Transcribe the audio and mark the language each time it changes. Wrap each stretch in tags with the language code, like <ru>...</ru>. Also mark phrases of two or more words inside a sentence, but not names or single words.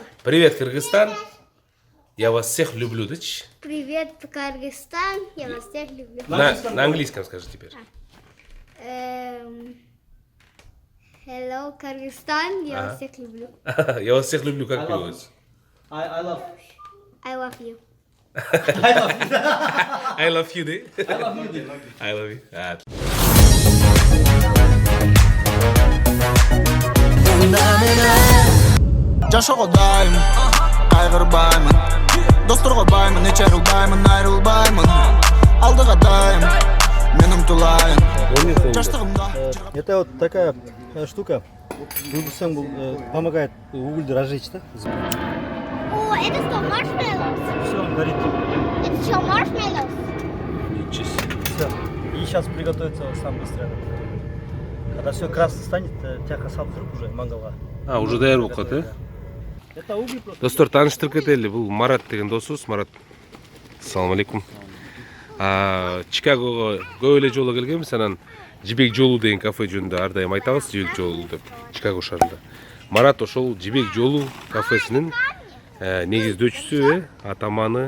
<ru>Привет, Кыргызстан. Я вас всех люблю, да? Привет, Кыргызстан. Я вас всех люблю. На английском скажи теперь. Hello, Кыргызстан. Я вас всех люблю. Я вас всех люблю, как переводится?</ru> <en>I love. I love you. I love you, да? I love you. I love you.</en> <ky>Жашоого дайым кайгырбаймын, досторго баймын, нече ырылдаймын, айрылбаймын. Алдыга дайым мен умтулайын. Жаштыгымда</ky> <ru>Это вот такая штука. Помогает уголь разжечь, да? О, это что, маршмеллоус? Все, он горит. Это что, маршмеллоус? Все. И сейчас приготовится сам быстро. Когда все красно станет,</ru> <ky>тяха салып туруп уже мангалга. Уже даяр болуп калат,</ky> <ru>Это уголь просто.</ru> <ky>Достор, тааныштырып кетели. Бул Марат деген досубуз.</ky> <ar>Марат, السلام عليكم.</ar> <ky>Чикагого көп эле жолу келгенбиз, анан Жибек жолу деген кафе жөнүндө ар дайым айтабыз, Жибек жолу деп, Чикаго шаарында. Марат ошол Жибек жолу кафесинин негиздөөчүсү, атаманы.</ky>